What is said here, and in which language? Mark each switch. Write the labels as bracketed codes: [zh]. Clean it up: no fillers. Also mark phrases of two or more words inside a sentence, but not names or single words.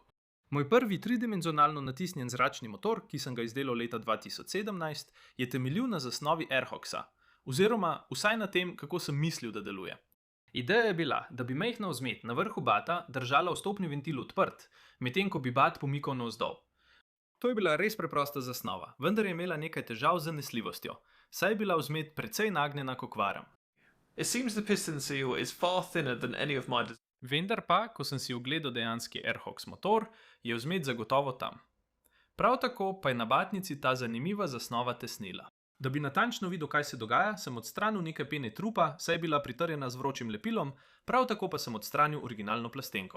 [sl] Moj prvi tridimenzionalno natisnjen zračni motor, ki sem ga izdelal leta 2017, je temeljil na zasnovi Airhawksa, oziroma vsaj na tem, kako sem mislil, da deluje. Ideja je bila, da bi majhna vzmet na vrhu bata držala vstopni ventil odprt, medtem ko bi bat pomikal navzdol. To je bila res preprosta zasnova, vendar je imela nekaj težav z zanesljivostjo, saj je bila vzmet precej nagnjena k okvaram. [en] It seems the piston seal is far thinner than any of my designs. [sl] Vendar pa, ko sem si ogledal dejanski Airhawks motor, je vzmet zagotovo tam. Prav tako pa je na batnici ta zanimiva zasnova tesnila. Da bi natančno videl, kaj se dogaja, sem odstranil nekaj pene trupa, saj je bila pritrjena z vročim lepilom, prav tako pa sem odstranil originalno plastenko.